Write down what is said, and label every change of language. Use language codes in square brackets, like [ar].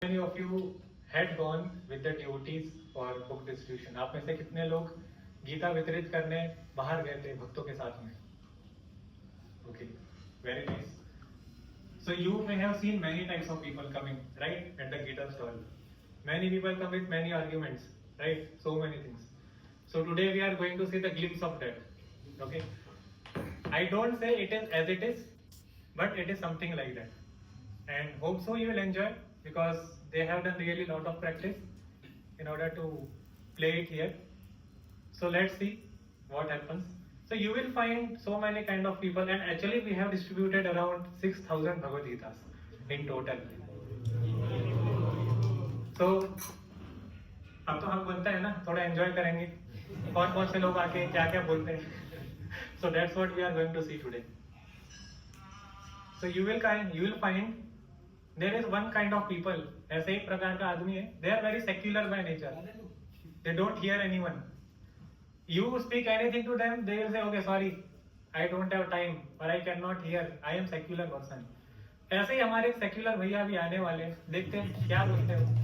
[en] many of you had gone with the devotees for book distribution? [hi] आप में से कितने लोग गीता वितरित करने बाहर गए थे भक्तों के साथ में? [en] Okay, very nice. So you may have seen many types of people coming, right, at the Gita stall. Many people come with many arguments, right? So many things. So today we are going to see the glimpse of that. Okay. I don't say it is as it is, but it is something like that. And hope so you will enjoy, because they have done really lot of practice in order to play it here. So let's see what happens. So you will find so many kind of people, and actually we have distributed around 6,000 Bhagavad Gitas in total. [hi] So अब तो हम बोलते हैं ना, थोड़ा enjoy करेंगे कौन कौन से लोग आके क्या क्या बोलते हैं. [en] So that's what we are going to see today. So you will find there is one kind of people. [hi] ऐसे एक प्रकार का आदमी है. [en] They are very secular by nature. They don't hear anyone. You speak anything to them, they will say, okay, sorry, I don't have time, or I cannot hear. I am secular person. [hi] ऐसे ही हमारे secular भैया भी आने वाले हैं. देखते हैं क्या बोलते हैं.